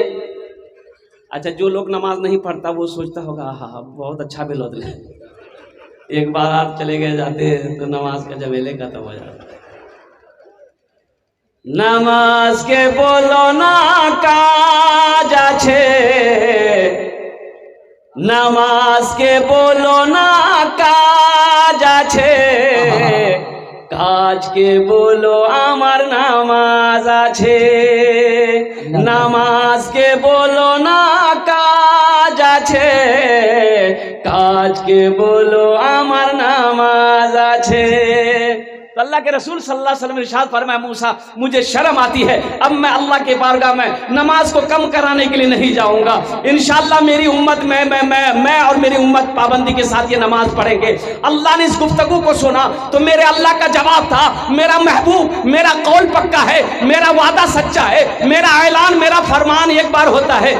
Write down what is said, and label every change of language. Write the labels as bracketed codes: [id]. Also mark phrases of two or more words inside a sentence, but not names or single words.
[ur] اچھا جو لوگ نماز نہیں پڑھتا وہ سوچتا ہوگا ہاں بہت اچھا بلوت لے، ایک بار آپ چلے گئے جاتے تو نماز کا جمیلے ختم ہو جاتا. [bn] নামাজ কে বলো না কাজ আছে নামাজ কে বলো না কাজ আছে কাজ কে বলো আমার নামাজ আছে নামাজ কে বলো না কাজ আছে কাজ কে বলো আমার নামাজ আছে. [ur] تو اللہ کے رسول صلی اللہ علیہ وسلم نے ارشاد فرمایا موسیٰ مجھے شرم آتی ہے، اب میں اللہ کے بارگاہ میں نماز کو کم کرانے کے لیے نہیں جاؤں گا. انشاءاللہ میری امت میں اور میری امت پابندی کے ساتھ یہ نماز پڑھیں گے. اللہ نے اس گفتگو کو سنا تو میرے اللہ کا جواب تھا میرا محبوب میرا قول پکا ہے، میرا وعدہ سچا ہے، میرا اعلان میرا فرمان ایک بار ہوتا ہے.